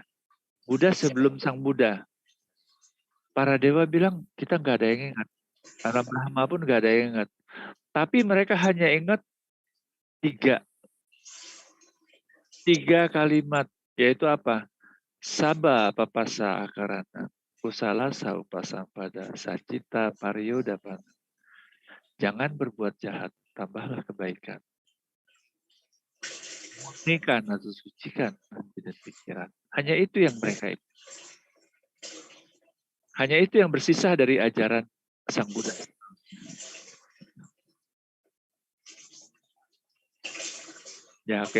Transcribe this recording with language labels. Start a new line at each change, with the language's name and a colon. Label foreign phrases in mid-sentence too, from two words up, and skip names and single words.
Indonesian: Buddha sebelum Sang Buddha. Para dewa bilang, kita nggak ada yang ingat. Alam Brahma pun nggak ada yang ingat. Tapi mereka hanya ingat tiga kalimat, yaitu apa?
Pali: Saba papasa akarana, kusala saupasampada, sacita pariyodapana.
Indonesian: Jangan berbuat jahat, tambahlah kebaikan. Murnikan atau sucikan hati dan pikiran. Hanya itu yang mereka ingat. Hanya itu yang bersisa dari ajaran Sang Buddha. Ya oke.